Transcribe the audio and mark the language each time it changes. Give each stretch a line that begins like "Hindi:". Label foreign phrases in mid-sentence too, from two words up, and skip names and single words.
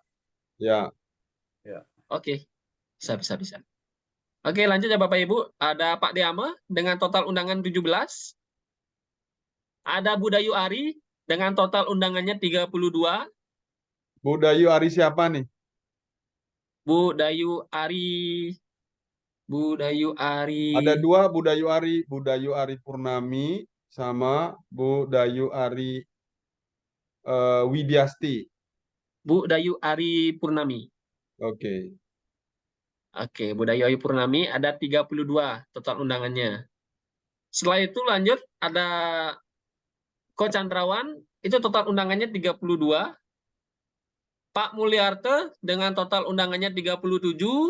Indonesian: Ya. Ya. Oke, bisa. Oke, lanjut ya Bapak Ibu. Ada Pak Deama dengan total undangan 17. Ada Bu Dayu Ari dengan total undangannya 32. Bu Dayu Ari siapa nih? Bu Dayu Ari. Ada 2 Bu Dayu Ari Purnami sama Bu Dayu Ari Widyasti. Bu Dayu Ari Purnami. Oke. Oke, Bu Dayu Ari Purnami ada 32 total undangannya. Setelah itu lanjut ada Ko Candrawan, itu total undangannya 32. Pak Mulyarte dengan total undangannya 37.